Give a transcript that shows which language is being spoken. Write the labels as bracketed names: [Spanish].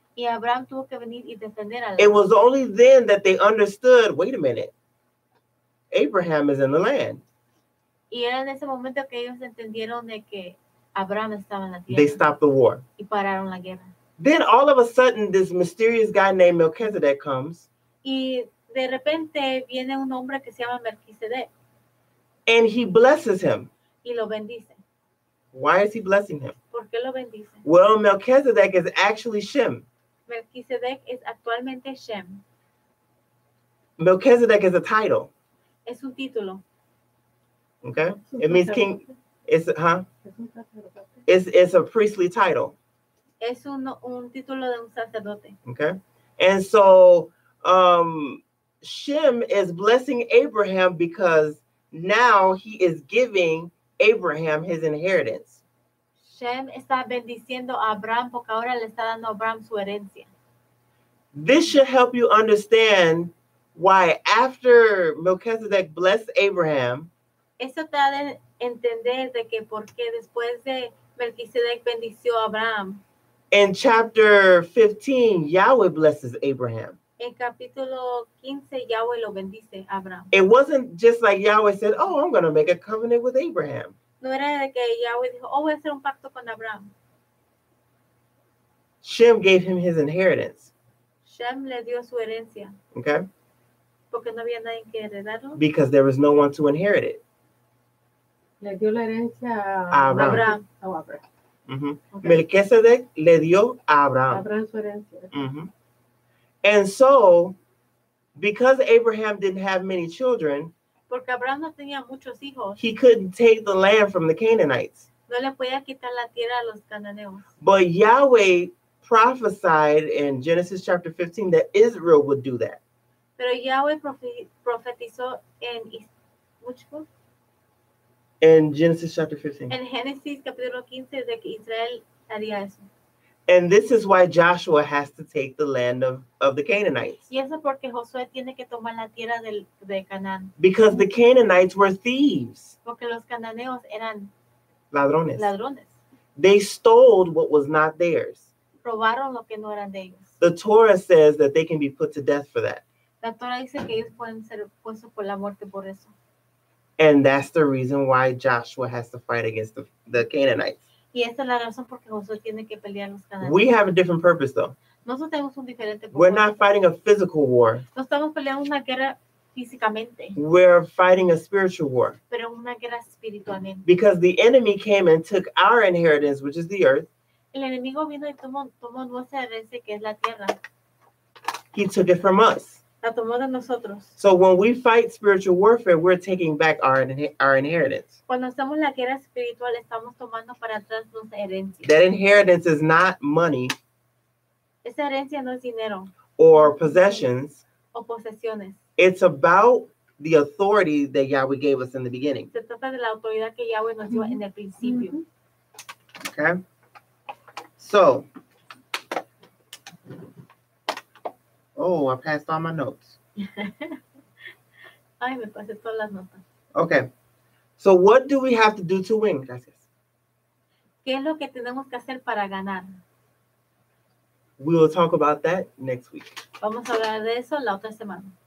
[Spanish] Y Abraham tuvo que venir y defender a Lot. [English] It was only then that they understood, wait a minute, Abraham is in the land. [Spanish] Y era en ese momento que ellos entendieron de que Abraham estaba en la tierra. [English] They stopped the war. [Spanish] Y pararon la guerra. [English] Then all of a sudden, this mysterious guy named Melchizedek comes. [Spanish] Y de repente viene un hombre que se llama Melquisedec. [English] And he blesses him. [Spanish] Y lo bendice. [English] Why is he blessing him? [Spanish] ¿Por qué lo bendice? [English] Well, Melchizedek is actually Shem. [Spanish] Melquisedec es actualmente Shem. [English] Melchizedek is a title. [Spanish] Es un título. [English] Okay? It means king. It's a priestly title. [Spanish] Es un título de un sacerdote. [English] Okay? And so Shem is blessing Abraham because now he is giving Abraham his inheritance. [Spanish] Shem está bendiciendo a Abraham porque ahora le está dando a Abraham su herencia. [English] This should help you understand why after Melchizedek blessed Abraham, [Spanish] eso te da de entender de que por qué después de Melquisedec bendició a Abraham. [English] In chapter 15, Yahweh blesses Abraham. [Spanish] En capítulo 15, Yahweh lo bendice a Abraham. [English] It wasn't just like Yahweh said, oh, I'm going to make a covenant with Abraham. [Spanish] No era de que Yahweh dijo, oh, voy a hacer un pacto con Abraham. [English] Shem gave him his inheritance. [Spanish] Shem le dio su herencia. [English] Okay? [Spanish] Porque no había nadie que heredarlo. [English] Because there was no one to inherit it. [Spanish] Le dio la herencia a Abraham. [English] Okay. [Spanish] Melchizedek le dio a Abraham. Abraham su herencia. [English] And so, because Abraham didn't have many children, [Spanish] porque Abraham no tenía muchos hijos, [English] he couldn't take the land from the Canaanites. [Spanish] No le podía quitar la tierra a los cananeos. [English] But Yahweh prophesied in Genesis chapter 15 that Israel would do that. [Spanish] Pero Yahweh profetizó en [English] which book? In Genesis chapter 15. [Spanish] En Génesis capítulo 15 de que Israel haría eso. [English] And this is why Joshua has to take the land of the Canaanites. [Spanish] Y eso porque Josué tiene que tomar la tierra de Canaán. [English] Because the Canaanites were thieves. [Spanish] Porque los cananeos eran ladrones. [English] They stole what was not theirs. [Spanish] Robaron lo que no eran de ellos. [English] The Torah says that they can be put to death for that. [Spanish] La Torah dice que ellos pueden ser puestos por la muerte por eso. [English] And that's the reason why Joshua has to fight against the Canaanites. [Spanish] Y esta es la razón por que Josué tiene que pelear los cananeos. [English] We have a different purpose, though. [Spanish] Nosotros tenemos un diferente [English] We're [Spanish] propósito. [English] not fighting a physical war. [Spanish] No estamos peleando una guerra físicamente, [English] We're fighting a spiritual war. [Spanish] pero una guerra espiritualmente. [English] Because the enemy came and took our inheritance, which is the earth. [Spanish] El enemigo vino y tomó nuestra herencia, que es la tierra. [English] He took it from us. [Spanish] La tomó de nosotros. [English] So when we fight spiritual warfare, we're taking back our inheritance. [Spanish] Cuando hacemos la guerra espiritual, estamos tomando para atrás nuestra herencia. [English] That inheritance is not money [Spanish] Esa herencia no es dinero [English] or possessions. [Spanish] o posesiones. [English] It's about the authority that Yahweh gave us in the beginning. [Spanish] Se trata de la autoridad que Yahweh nos dio en el principio. [English] Okay? So, oh, I passed all my notes. [Spanish] Ay, me pasé todas las notas. [English] Okay. So what do we have to do to win? [Spanish] Gracias. ¿Qué es lo que tenemos que hacer para ganar? [English] We will talk about that next week. [Spanish] Vamos a hablar de eso la otra semana.